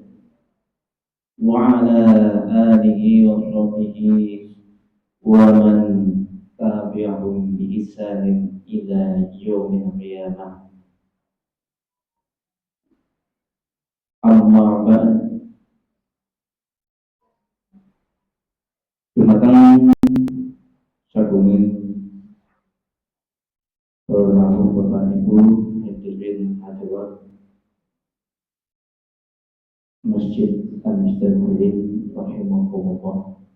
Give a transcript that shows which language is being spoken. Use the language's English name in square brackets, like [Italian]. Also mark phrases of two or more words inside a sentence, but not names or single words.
[Arabic] وعلى آله وصحبه ومن تبعهم بإحسان إلى يوم القيامة أما بعد [Javanese] Dumateng sagumin Bapak Bapak Ibu hadirin hadirat Masjid Al-Mustaqbilin rahimahumullah.